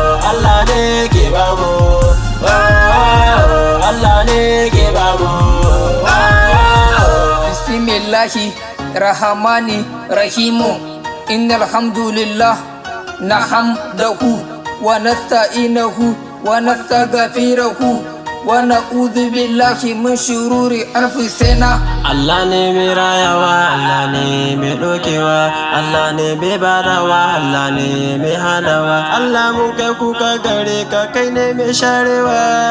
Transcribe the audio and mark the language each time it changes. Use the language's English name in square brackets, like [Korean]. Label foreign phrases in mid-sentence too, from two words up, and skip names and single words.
[Hausa] Allah ne ke ba mu. Allah ne ke ba mu. [Arabic] بسم الله الرحمن الرحيم. إن الحمد لله نحمده ونستعينه ونستغفره ونعوذ بالله من شرور أنفسنا. [Hausa] Allah ne mai rayawa, Allah ne mai ɗaukewa, Allah ne mai badawa, Allah ne mai hanawa. Allah mun kai kuka gare ka, kai ne mai sharewa.